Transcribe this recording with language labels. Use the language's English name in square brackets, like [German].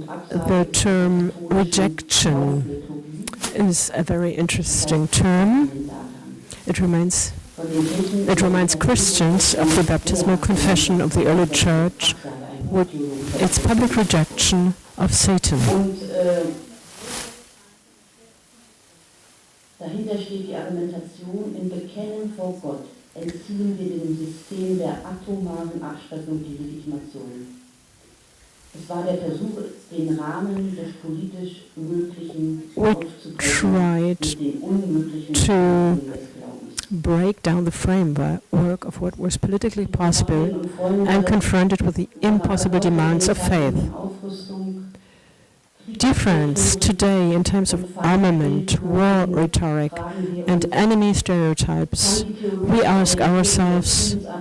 [English] The term rejection is a very interesting term. It reminds Christians of the baptismal confession of the early church with its public rejection of Satan. [German] Dahinter steht die Argumentation, im Bekennen vor Gott entziehen wir dem System der atomaren Abschreckung die Legitimation. Es war der Versuch, den Rahmen des politisch Möglichen aufzubrechen und den Unmöglichen des Glaubens. [English] Break down the framework of what was politically possible and confront it with the impossible demands of faith. Dear friends, today in times of armament, war rhetoric, and enemy stereotypes, we ask ourselves,